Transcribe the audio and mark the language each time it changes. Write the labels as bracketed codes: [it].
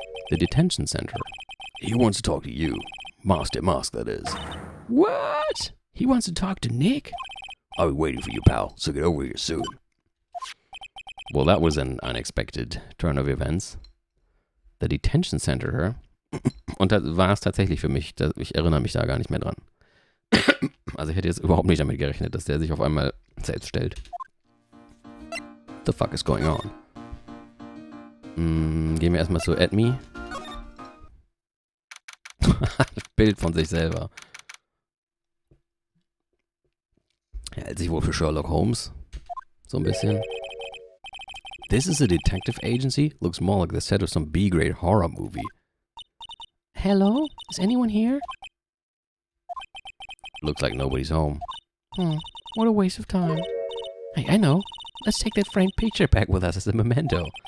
[en] The detention center? He wants to talk to you. Master Mask, that is. What? He wants to talk to Nick? I'll be waiting for you, pal, so get over here soon. Well, that was an unexpected turn of events. The detention center? [de] Und das war es tatsächlich für mich. Ich erinnere mich da gar nicht mehr dran. Also ich hätte jetzt überhaupt nicht damit gerechnet, dass der sich auf einmal selbst stellt. [en] What the fuck is going on? [de] Gehen wir erstmal zu AdMe. Bild von sich selber. Er hält sich wohl für Sherlock Holmes. So ein bisschen. [en] This is a detective agency? Looks more like the set of some B-grade horror movie. Hello? Is anyone here? Looks like nobody's home. What a waste of time. Hey, I know. Let's take that framed picture back with us as a memento.